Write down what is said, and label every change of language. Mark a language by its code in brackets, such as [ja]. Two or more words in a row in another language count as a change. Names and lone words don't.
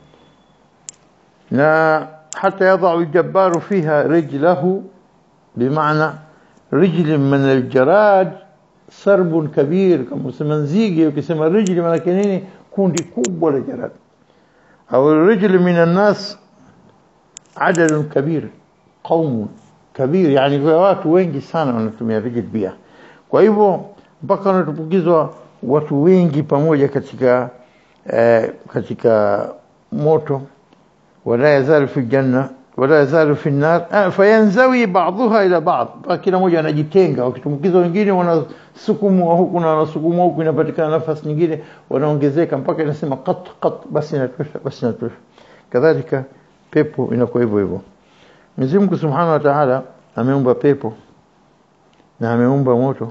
[ar] نا حتى يضع الجبار فيها رجله, bimaana رجل من الجراد سرب كبير, [sw] kama usema nzige, ukisema rijli maana nini? Kundi kubwa la jarad. Au [ar] رجل من الناس عدد كبير، قوم كبير, [sw] yani kwa watu wengi sana wanatumia rijl pia. Kwa hivyo mpaka wanatupukizwa watu wengi pamoja katika moto. [ar] ولا يزال في الجنة ولا يزال في النار فينزوي بعضها إلى بعض, [sw] kila mmoja anajitenga, wakitumbukizwa wengine wanasukumwa huku na wanasukumwa huku, inapatikana nafasi nyingine wanaongezeka mpaka inasema [ar] قط قط, [sw] basi inatosha. Kadhalika pepo inakuwa hivyo hivyo. Mwenyezi Mungu [ar] سبحانه وتعالى [sw] ameumba pepo na ameumba moto.